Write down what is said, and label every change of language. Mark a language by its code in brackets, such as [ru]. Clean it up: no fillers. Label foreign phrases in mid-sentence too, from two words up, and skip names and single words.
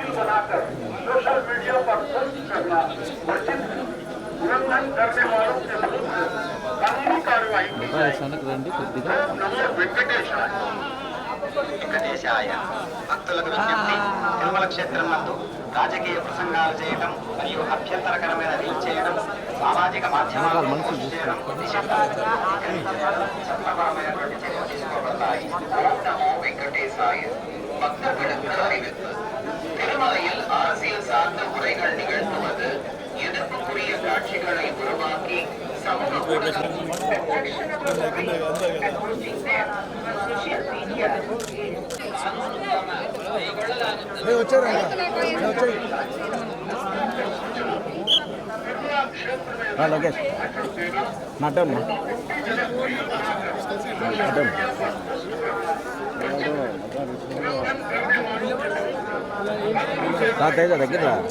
[hi] बनाकर सोशल मीडिया पर पोस्ट करना उचित उल्लंघन करने वालों के विरुद्ध कानूनी कार्रवाई की जाएगी। [sa] नमो वेंकटेशाय। వెంకటేశాయ. [te] భక్తులకు విజ్ఞప్తి, తిరుమల క్షేత్రం నందు రాజకీయ ప్రసంగాలు చేయడం మరియు అభ్యంతరకరమైన రీల్ చేయడం, సామాజిక మాధ్యమాలను పోస్ట్ చేయడం చట్టపరమైనటువంటి చర్యలు తీసుకోబడతాయి. [sa] ఓం నమో వెంకటేశాయ. [ta] பக்தர்களுக்கு அறிவிப்பு. திருமலையில் அரசியல் சார்ந்த உரைகள் நிகழ்த்துவது எதிர்ப்புக்குரிய காட்சிகளை உருவாக்கி சமூக [te] లోకేష్ నటన్ తేజ దగ్గర